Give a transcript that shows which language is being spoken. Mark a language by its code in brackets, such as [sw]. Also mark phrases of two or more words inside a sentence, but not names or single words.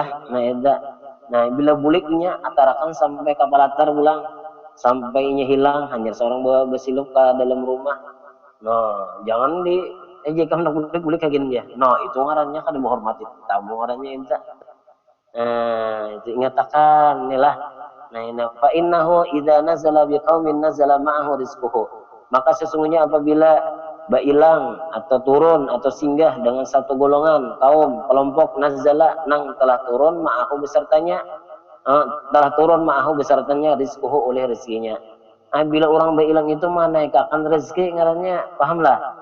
[bjn] Nah itu, nah bila buliknya atarakan sampai kapalatar pulang, sampai nya hilang hanya seorang bawa bersilup ke dalam rumah. Nah jangan jika hendak bulik kayak gini ya. Nah itu ngarannya kan menghormati tamu, ngarannya itu. Itu ingatakan nih lah. [ar] Nah ini فإنه إذا نزل بقوم نزل معه رزقه. [bjn] Maka sesungguhnya apabila bailang atau turun atau singgah dengan satu golongan kaum kelompok, nazala nang telah turun ma'ahu besertanya, rizquhu oleh rezekinya. Bila orang bailang itu menaikkan rezeki ngarannya, pahamlah.